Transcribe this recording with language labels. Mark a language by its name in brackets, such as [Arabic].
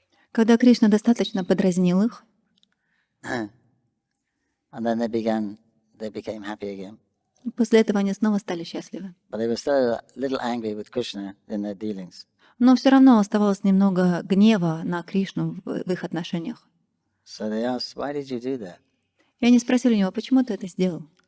[Russian] Когда Кришна достаточно подразнил их, [English] and then they became happy again. [Russian] После этого они снова стали счастливы. [English] But they were still a little angry with Krishna in their dealings. [Russian] Но все равно оставалось немного гнева на Кришну в их отношениях. [English] So they asked, "Why did you do that? [Russian] И они спросили у него, почему ты это сделал?